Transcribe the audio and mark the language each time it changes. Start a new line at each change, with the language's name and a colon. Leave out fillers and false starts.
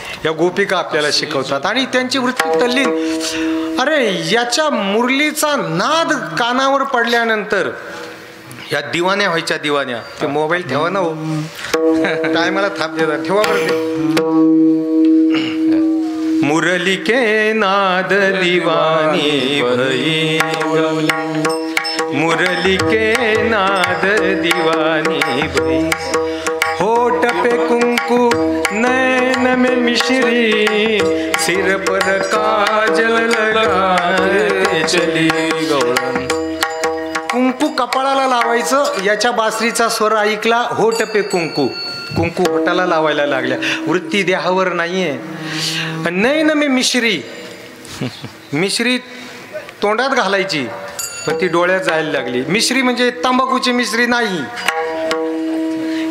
Marathi: या गोपिका आपल्याला शिकवतात आणि त्यांची वृत्ती तल्लीन. अरे याच्या मुरलीचा नाद कानावर पडल्यानंतर या दिवाण्या व्हायच्या. दिवाण्या, ते मोबाईल ठेवा ना हो, टायमाला थाप देतात, ठेवा बरं.
Hindi: मुरली के नाद दिवानी भई, मुरली के नाद दिवानी भई. होठ पे कुंकू नैन में मिश्री, सिर पर काजल लगाते चली गौळण.
Marathi: कुंकू कपाळाला लावायचं, याच्या बासरीचा स्वर ऐकला,
Hindi: होठ पे कुंकू.
Marathi: कुंकू होटाला लावायला लागल्या. वृत्ती देहावर नाहीये.
Hindi: नैन में मिश्री,
Marathi: मिश्री तोंडात घालायची पण ती डोळ्यात जायला लागली. मिश्री म्हणजे तंबाखूची मिश्री नाही,